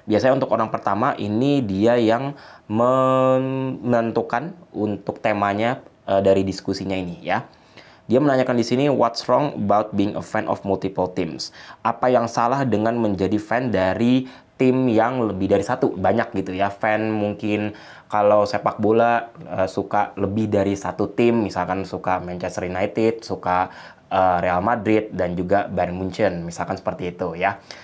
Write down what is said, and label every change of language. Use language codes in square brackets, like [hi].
[id] Biasanya untuk orang pertama ini dia yang menentukan untuk temanya dari diskusinya ini ya. Dia menanyakan di sini, [en] what's wrong about being a fan of multiple teams? [id] Apa yang salah dengan menjadi fan dari tim yang lebih dari satu? Banyak gitu ya. Fan mungkin kalau sepak bola suka lebih dari satu tim, misalkan suka Manchester United, suka Real Madrid dan juga Bayern Munchen, misalkan seperti itu ya.